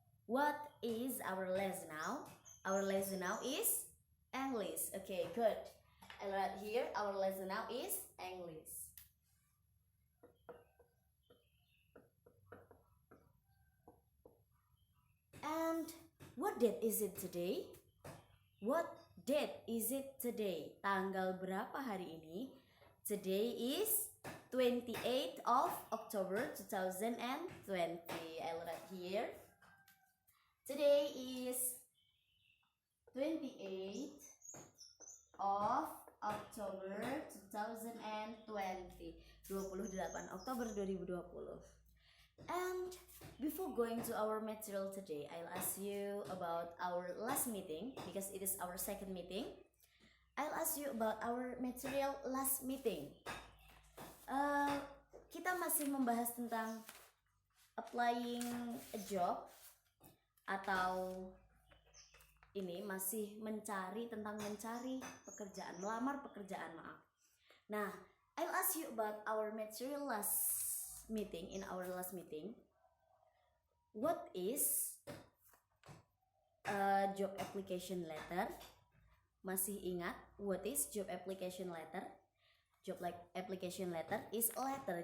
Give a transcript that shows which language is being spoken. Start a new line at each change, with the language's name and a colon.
English: What is our lesson now? Our lesson now is English. Okay, good. And right here, our lesson now is English. And what date is it today? What date is it today?
Indonesian: Tanggal berapa hari ini?
English: Today is 28th of October 2020. I'll write here. Today is 28th of October 2020.
Indonesian: 28 Oktober 2020.
English: And before going to our material today, I'll ask you about our last meeting because it is our second meeting. I'll ask you about our material last meeting.
Indonesian: Kita masih membahas tentang applying a job atau ini masih mencari pekerjaan, melamar pekerjaan, maaf.
English: Nah, I'll ask you about our material last meeting. In our last meeting, what is a job application letter?
Indonesian: Masih ingat
English: what is job application letter? Job application letter is a letter.